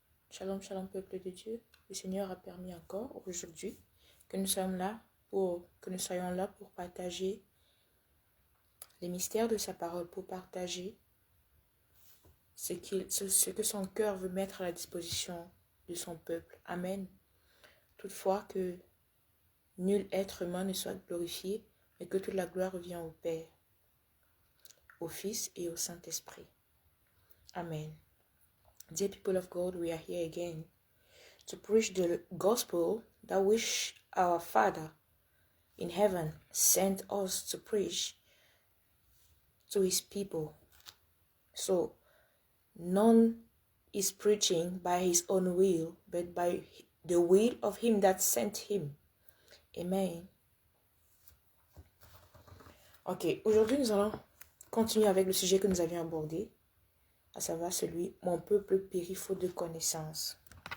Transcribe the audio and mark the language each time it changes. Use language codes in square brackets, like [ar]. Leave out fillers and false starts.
[fr] Shalom, shalom peuple de Dieu. Le Seigneur a permis encore aujourd'hui que nous soyons là pour partager les mystères de sa parole, pour partager ce que son cœur veut mettre à la disposition de son peuple. Amen. Toutefois que nul être humain ne soit glorifié, mais que toute la gloire revient au Père, au Fils et au Saint-Esprit. Amen. [en] Dear people of God, we are here again to preach the gospel that which our Father in heaven sent us to preach to his people. So, none is preaching by his own will, but by the will of him that sent him. Amen. [fr] Ok, aujourd'hui nous allons continuer avec le sujet que nous avions abordé, à savoir celui « Mon peuple périt faute de connaissance ».